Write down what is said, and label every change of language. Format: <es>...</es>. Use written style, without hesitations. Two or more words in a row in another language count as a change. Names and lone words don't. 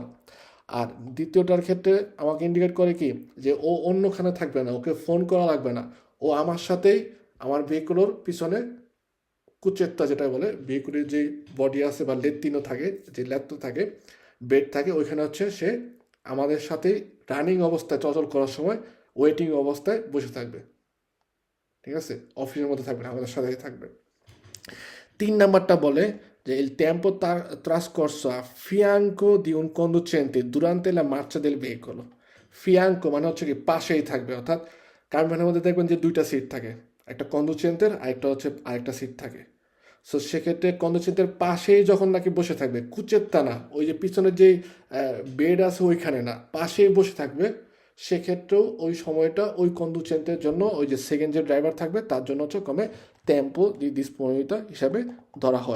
<bn>আর দ্বিতীয়টার ক্ষেত্রে আমাকে ইন্ডিকেট করে কি যে ও অন্যখানে থাকবে না, ওকে ফোন করা লাগবে না, ও আমার সাথেই আমার ভেহিকুলোর পিছনে কুচেত্তা যেটা বলে ভেহিকুলের যে বডি আছে বা লেত্তিনো থাকে, যে ল্যাত্ত থাকে, বেড থাকে, ওইখানে হচ্ছে সে আমাদের সাথেই রানিং অবস্থায় চলাচল করার সময় ওয়েটিং অবস্থায় বসে থাকবে। ঠিক আছে। অফিসের মধ্যে থাকবে না, আমাদের সাথেই থাকবে। 3 নাম্বারটা বলে যে</bn> <it>il tempo trascorso a fianco di un conducente durante la marcia del veicolo।</it> <bn>ফিয়াঙ্কো মানে হচ্ছে কি পাশেই থাকবে, অর্থাৎ কারভ্যানের মধ্যে দেখবেন যে 2টা সিট থাকে, একটা কন্ডুচেন্টের আরেকটা হচ্ছে আরেকটা সিট থাকে। সো সেক্ষেত্রে কন্ডুচেন্টের পাশেই যখন নাকি বসে থাকবে, কুচেরটা না, ওই যে পিছনের যেই বেড আছে ওইখানে না, পাশেই বসে থাকবে, সেক্ষেত্রেও ওই সময়টা ওই কন্ডুচেন্টের জন্য ওই যে সেকেন্ড যে ড্রাইভার থাকবে তার জন্য হচ্ছে</bn> <it>come tempo di disponibilità</it> <bn>হিসাবে ধরা হয়।</bn>